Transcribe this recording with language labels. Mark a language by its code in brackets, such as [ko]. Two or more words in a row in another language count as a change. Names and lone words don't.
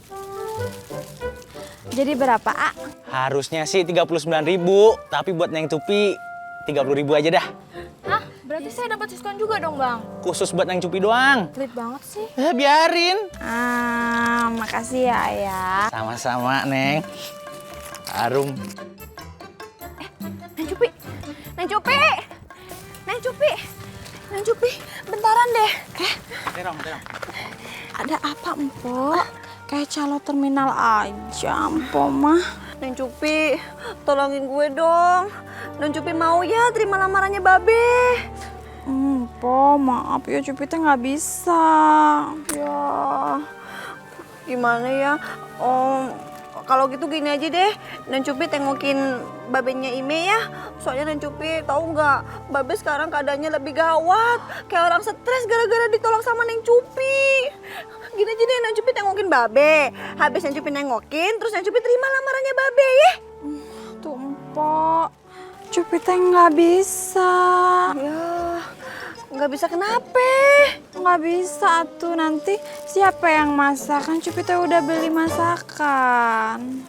[id] Jadi berapa, A? Harusnya sih 39.000, tapi buat Neng Cupi 30.000 aja dah. Hah? Berarti saya dapat diskon juga dong, Bang? Khusus buat Neng Cupi doang. Pelit banget sih. Biarin. Makasih ya, Ayah. Sama-sama, Neng. Harum. Neng Cupi, Neng Cupi, Neng Cupi, Neng Cupi, bentaran deh. Terong. Ada apa, Empok? Kayak calo terminal aja, Empok mah. Neng Cupi, tolongin gue dong. Neng Cupi mau ya terima lamarannya Babe. Empok, maaf ya Cupi teh nggak bisa. Ya, gimana ya? Kalau gitu gini aja deh, Neng Cupi tengokin babenya Ime ya. Soalnya Neng Cupi tahu nggak, Babe sekarang keadaannya lebih gawat. Kayak orang stres gara-gara ditolak sama Neng Cupi. Gini aja deh, Neng Cupi tengokin Babe. Habis Neng Cupi nengokin, terus Neng Cupi terima lamarannya Babe ya. Tuh Empok, Cupi teh nggak bisa. Ya, nggak bisa kenapa? Nggak bisa tuh, nanti siapa yang masak? Kan Cupi teh udah beli masakan.